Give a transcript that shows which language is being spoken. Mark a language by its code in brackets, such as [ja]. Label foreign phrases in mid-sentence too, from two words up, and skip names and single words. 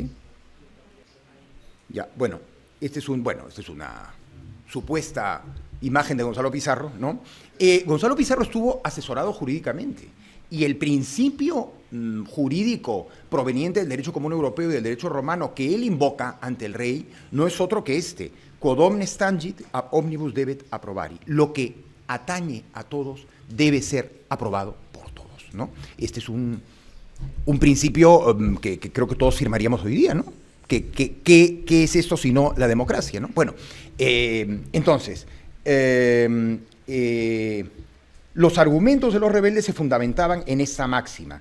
[es] Ya, bueno, esta es una supuesta imagen de Gonzalo Pizarro, ¿no? Gonzalo Pizarro estuvo asesorado jurídicamente y el principio jurídico proveniente del derecho común europeo y del derecho romano que él invoca ante el rey no es otro que este: [la] quod omnes tangit ab omnibus debet approbari. [es] Lo que atañe a todos debe ser aprobado por todos, ¿no? Este es un principio que creo que todos firmaríamos hoy día, ¿no? ¿Qué es esto sino la democracia, ¿no? Bueno, entonces, los argumentos de los rebeldes se fundamentaban en esa máxima.